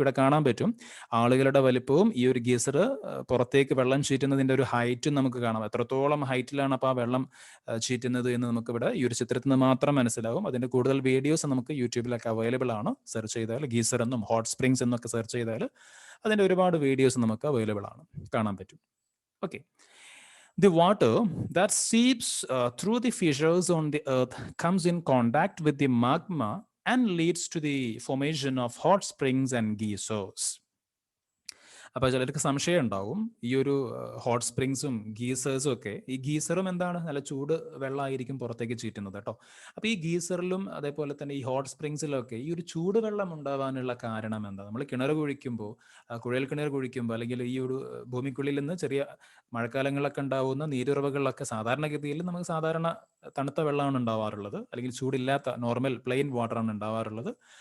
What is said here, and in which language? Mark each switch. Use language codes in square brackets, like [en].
[ml] ഇവിടെ കാണാൻ പറ്റും ആളുകളുടെ വലിപ്പവും ഈ ഒരു ഗീസർ പുറത്തേക്ക് വെള്ളം ചീറ്റുന്നതിന്റെ ഒരു ഹൈറ്റും നമുക്ക് കാണാം. എത്രത്തോളം ഹൈറ്റിലാണ് അപ്പോൾ ആ വെള്ളം ചീറ്റുന്നത് എന്ന് നമുക്ക് ഇവിടെ ഈ ഒരു ചിത്രത്തിൽ നിന്ന് മാത്രം മനസ്സിലാവും. അതിന്റെ കൂടുതൽ വീഡിയോസ് നമുക്ക് യൂട്യൂബിലൊക്കെ അവൈലബിൾ ആണ്. സെർച്ച് ചെയ്താൽ ഗീസർ എന്നും ഹോട്ട് സ്പ്രിങ്സ് എന്നൊക്കെ സെർച്ച് ചെയ്താൽ അതിൻ്റെ ഒരുപാട് വീഡിയോസ് നമുക്ക് അവൈലബിൾ ആണ്, കാണാൻ പറ്റും. [en] Okay, the water that seeps through the fissures on the earth comes in contact with the magma and leads to the formation of hot springs and geysers. [ml] അപ്പോൾ ചിലർക്ക് സംശയം ഉണ്ടാവും, ഈ ഒരു ഹോട്ട് സ്പ്രിങ്സും ഗീസേഴ്സും ഒക്കെ, ഈ ഗീസറും എന്താണ്, നല്ല ചൂട് വെള്ളമായിരിക്കും പുറത്തേക്ക് ചീറ്റുന്നത് കേട്ടോ. അപ്പോൾ ഈ ഗീസറിലും അതേപോലെ തന്നെ ഈ ഹോട്ട് സ്പ്രിങ്സിലൊക്കെ ഈ ഒരു ചൂട് വെള്ളം ഉണ്ടാവാനുള്ള കാരണം എന്താ? നമ്മൾ കിണർ കുഴിക്കുമ്പോൾ, കുഴൽ കിണർ കുഴിക്കുമ്പോൾ, അല്ലെങ്കിൽ ഈ ഒരു ഭൂമിക്കുള്ളിൽ നിന്ന് ചെറിയ മഴക്കാലങ്ങളിലൊക്കെ ഉണ്ടാവുന്ന നീരുറവകളിലൊക്കെ സാധാരണഗതിയിൽ നമുക്ക് സാധാരണ തണുത്ത വെള്ളമാണ് ഉണ്ടാവാറുള്ളത്, അല്ലെങ്കിൽ ചൂടില്ലാത്ത നോർമൽ പ്ലെയിൻ വാട്ടറാണ് ഉണ്ടാവാറുള്ളത്.